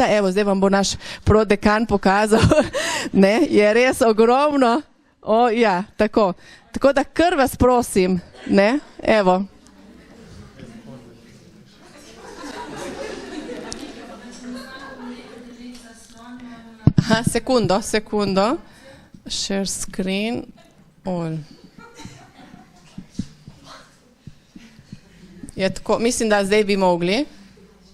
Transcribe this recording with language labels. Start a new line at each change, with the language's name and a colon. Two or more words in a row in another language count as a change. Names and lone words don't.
Slovenian: Evo, zdaj vam bo naš prodekan pokazal, je res ogromno. Ja, tako. Tako da kar vas prosim, evo. Aha, sekundo.
English: Share screen. All.
Slovenian: Je tako, mislim, da zdaj bi mogli.